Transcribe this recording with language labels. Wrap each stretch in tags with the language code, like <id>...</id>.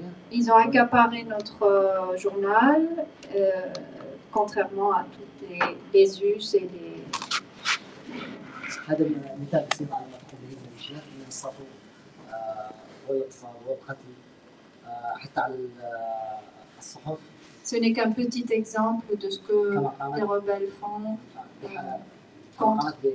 <fr>Ils ont accaparé notre journal, contrairement à toutes les us et les...</fr> <ar>هذا مثال بسيط على ما تقوم به الميليشيات من السطو والاغتصاب والقتل حتى على الصحف.</ar> <fr>Ce n'est qu'un petit exemple de ce que les rebelles font contre.</fr>